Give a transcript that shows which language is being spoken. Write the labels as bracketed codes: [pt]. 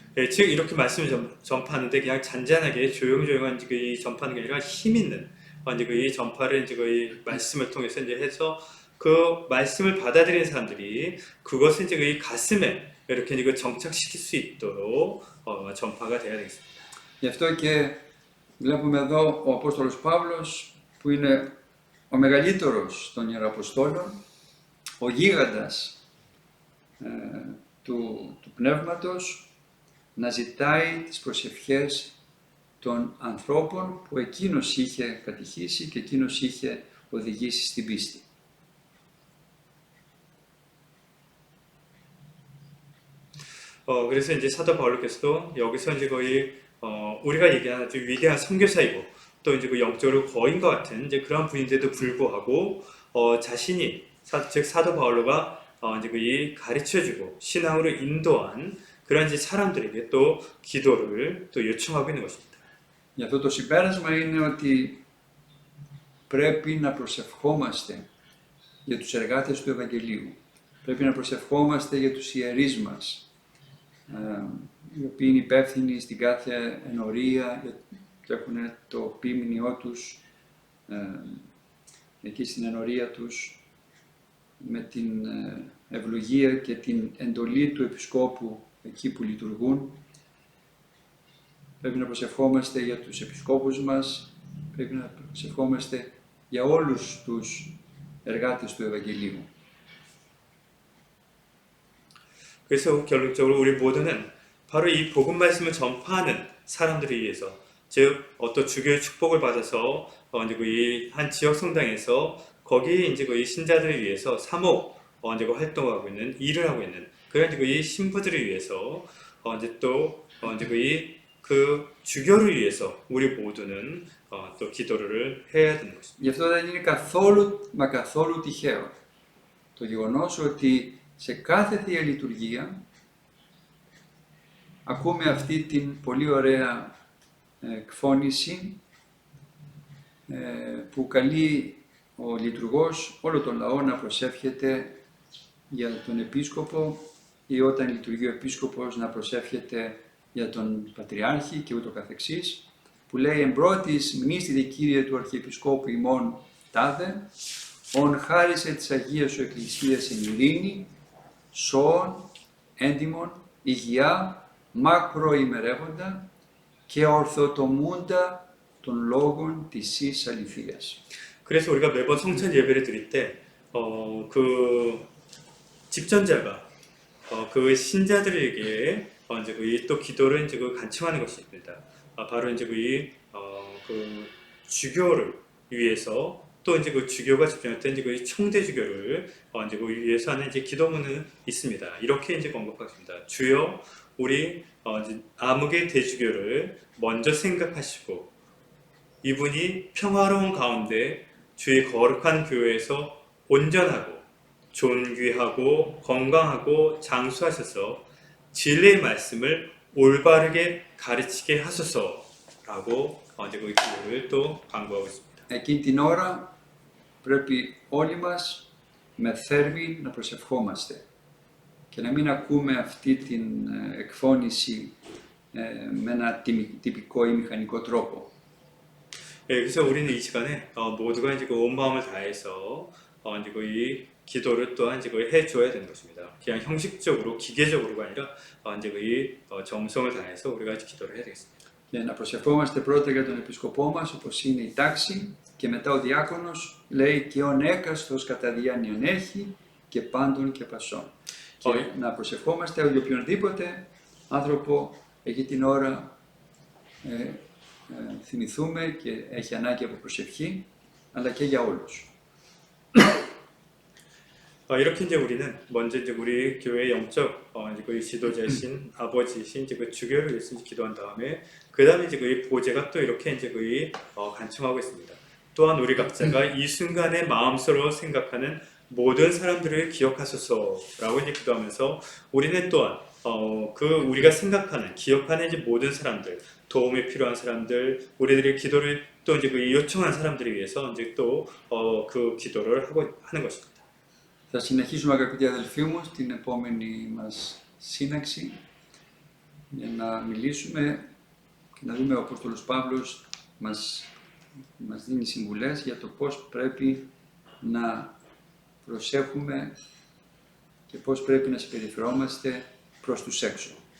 [ko] 즉 이렇게 말씀을 전파하는데 그냥 잔잔하게 조용조용한 그 전파하는 게 아니라 힘 있는 이제 그 전파를 이제 그 말씀을 통해서 이제 해서 그 말씀을 받아들이는 사람들이 그것을 이제 그 가슴에 이렇게 이제 정착시킬 수 있도록 전파가 돼야 되겠습니다. [el] Γι' αυτό και βλέπουμε εδώ ο Απόστολος Παύλος, που είναι ο μεγαλύτερος των Ιεραποστόλων, ο γίγαντας του Πνεύματος, να ζητάει τις προσευχές των ανθρώπων που εκείνος είχε κατηχήσει και εκείνος είχε οδηγήσει στην πίστη. [ko] 그래서 이제 사도 바울께서도 여기서 이제 거의 우리가 얘기하는 아주 위대한 선교사이고 또 이제 그 영적으로 거인 것 같은 이제 그런 분인데도 불구하고 자신이 즉 사도 바울로가 이제 그 가르쳐주고 신앙으로 인도한 그런 이제 사람들에게 또 기도를 또 요청하고 있는 것입니다. [el] Γι' αυτό το συμπέρασμα είναι ότι πρέπει να προσευχόμαστε για τους εργάτες του Ευαγγελίου. Πρέπει να προσευχόμαστε για τους ιερείς μας, οι οποίοι είναι υπεύθυνοι στην κάθε ενορία και έχουν το ποίμνιό τους εκεί στην ενορία τους με την ευλογία και την εντολή του Επισκόπου εκεί που λειτουργούν. Πρέπει να προσευχόμαστε για τους επισκόπους μας, πρέπει να προσευχόμαστε για όλους τους εργάτες του Ευαγγελίου. [ko] 그래서 결론적으로 우리 모두는 바로 이 복음 말씀을 전파하는 사람들을 위해서, 즉 어떤 주교의 축복을 받아서 이제 그한 지역 성당에서 거기 이제 그 신자들을 위해서 사목 이제 그 활동하고 있는 일을 하고 있는 그런 이제 그 신부들을 위해서 이제 또 이제 그 주교를 위해서 우리 모두는 또 기도를 해야 되는 것입니다. [el] Γι' αυτό δεν είναι καθόλου τυχαίο το γεγονός ότι σε κάθε Θεία Λειτουργία ακούμε αυτή την πολύ ωραία εκφώνηση που καλεί ο λειτουργός όλο τον λαό να προσεύχεται για τον επίσκοπο ή όταν λειτουργεί ο επίσκοπος να προσεύχεται για τον Πατριάρχη και ούτω καθεξής, που λέει «Εμπρότης μνήστητε Κύριε του Αρχιεπισκόπου ημών τάδε, ον χάρισε της Αγίας σου Εκκλησίας εν ειρήνη, σώον, έντιμον, υγεία, μακροημερεύοντα και ορθοτομούντα των λόγων της εις αληθείας». [ko] 그래서 우리가 매번 성찬 예배를 드릴 때 그 집전자가 그 신자들에게 이제 또 기도를 이제 간청하는 것입니다. 바로 이제 그 주교를 위해서 또 이제 그 주교가 집중했던 이제 그 총대 주교를 이제 그 위해서 하는 이제 기도문은 있습니다. 이렇게 이제 언급하십니다. 주여 우리 이제 암흑의 대주교를 먼저 생각하시고 이분이 평화로운 가운데 주의 거룩한 교회에서 온전하고 존귀하고 건강하고 장수하셔서 진리의 말씀을 올바르게 가르치게 하소서라고 이제 그 기도를 또 강구하고 있습니다. [el] Εκείνη την ώρα πρέπει όλοι μας με θέρμη να προσευχόμαστε και να μην ακούμε αυτή την εκφώνηση με ένα τυπικό ή μηχανικό τρόπο. [ko] 예, 그래서 우리는 이 시간에 모두가 이제 온 마음을 다해서 이제 이 기도를 또한 이제 해줘야 되는 것입니다. 그냥 형식적으로 기계적으로가 아니라 이제 정성을 다해서 우리가 이제 기도를 해야 되겠습니다. [el] Και να προσευχόμαστε πρώτα για τον επισκοπό μας, όπως είναι η τάξη, και μετά ο διάκονος λέει και ον έκαστος κατά διάνοιον έχει και πάντων και πασών. Και να προσευχόμαστε για οποιονδήποτε άνθρωπο εκεί την ώρα θυμηθούμε και έχει ανάγκη από προσευχή, αλλά και για όλους. [ko] 이렇게 이제 우리는 먼저 이제 우리 교회 영적 이제 그 지도자이신 아버지이신 이제 그 주교를 위해서 기도한 다음에 그 다음에 이제 그 보제가 또 이렇게 이제 그 간청하고 있습니다. 또한 우리 각자가 이 순간에 마음속으로 생각하는 모든 사람들을 기억하소서라고 이제 기도하면서 우리는 또한 그 우리가 생각하는 기억하는 이제 모든 사람들 도움이 필요한 사람들 우리들의 기도를 또 이제 그 요청한 사람들을 위해서 이제 또 그 기도를 하는 것입니다. [el] Θα συνεχίσουμε αγαπητοί αδελφοί μου στην επόμενη μας σύναξη για να μιλήσουμε και να δούμε ο Απόστολος Παύλος μας δίνει συμβουλές για το πώς πρέπει να προσέχουμε και πώς πρέπει να συμπεριφερόμαστε προς τους έξω.